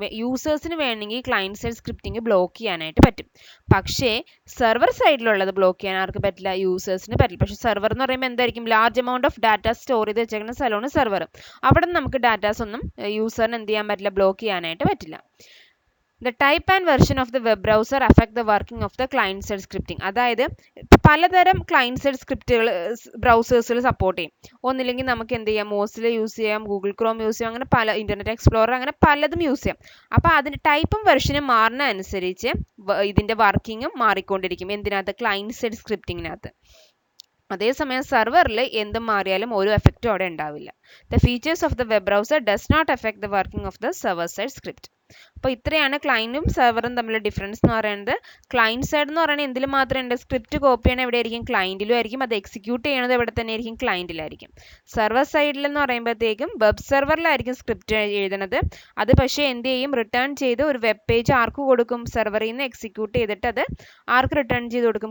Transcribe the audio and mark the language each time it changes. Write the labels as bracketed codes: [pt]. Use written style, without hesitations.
[ml] യൂസേഴ്സിന് വേണമെങ്കിൽ client side scripting block ചെയ്യാനായിട്ട് പറ്റും. പക്ഷേ സെർവർ സൈഡിലുള്ളത് ബ്ലോക്ക് ചെയ്യാൻ ആർക്ക് പറ്റില്ല? യൂസേഴ്സിന് പറ്റില്ല. പക്ഷേ സെർവർ എന്ന് പറയുമ്പോൾ എന്തായിരിക്കും? Large amount of data store ചെയ്ത് വെച്ചേക്കുന്ന സ്ഥലമാണ് സെർവർ. അവിടെ നിന്ന് നമുക്ക് ഡാറ്റാസ് ഒന്നും യൂസറിന് എന്ത് ചെയ്യാൻ പറ്റില്ല? ബ്ലോക്ക് ചെയ്യാനായിട്ട് പറ്റില്ല. [en] The type and version of the web browser affect the working of the client side scripting. [ml] അതായത് പലതരം ക്ലയൻറ്റ് സൈഡ് സ്ക്രിപ്റ്റുകൾ ബ്രൗസേഴ്സിൽ സപ്പോർട്ട് ചെയ്യും. ഒന്നില്ലെങ്കിൽ നമുക്ക് എന്ത് ചെയ്യാം? മോസില യൂസ് ചെയ്യാം, ഗൂഗിൾ ക്രോം യൂസ് ചെയ്യാം, അങ്ങനെ പല ഇൻ്റർനെറ്റ് എക്സ്പ്ലോറർ, അങ്ങനെ പലതും യൂസ് ചെയ്യാം. അപ്പോൾ അതിൻ്റെ ടൈപ്പും വെർഷനും മാറുന്ന അനുസരിച്ച് ഇതിൻ്റെ വർക്കിങ്ങും മാറിക്കൊണ്ടിരിക്കും. എന്തിനകത്ത്? Client side സ്ക്രിപ്റ്റിങ്ങിനകത്ത്. അതേസമയം സെർവറിൽ എന്തും മാറിയാലും ഒരു എഫക്റ്റും അവിടെ ഉണ്ടാവില്ല. [en] The features of the web browser does not affect the working of the server side script. [ml] അപ്പോൾ ഇത്രയാണ് ക്ലയൻറ്റും സെർവറും തമ്മിലുള്ള ഡിഫറൻസ് എന്ന് പറയുന്നത്. ക്ലയൻറ്റ് സൈഡ് എന്ന് പറയുന്നത് എന്തിൽ മാത്രമേ ഉണ്ട്? സ്ക്രിപ്റ്റ് കോപ്പി ചെയ്യണത് എവിടെയായിരിക്കും? ക്ലയൻറ്റിലും ആയിരിക്കും. അത് എക്സിക്യൂട്ട് ചെയ്യണത് എവിടെ തന്നെ ആയിരിക്കും? ക്ലയൻറ്റിലായിരിക്കും. സെർവർ സൈഡിൽ എന്ന് പറയുമ്പോഴത്തേക്കും വെബ് സെർവറിലായിരിക്കും സ്ക്രിപ്റ്റ് എഴുതുന്നത്. അത് പക്ഷേ എന്ത് ചെയ്യും? റിട്ടേൺ ചെയ്ത് ഒരു വെബ് പേജ് ആർക്ക് കൊടുക്കും? സെർവറിൽ നിന്ന് എക്സിക്യൂട്ട് ചെയ്തിട്ട് അത് ആർക്ക് റിട്ടേൺ ചെയ്ത് കൊടുക്കും?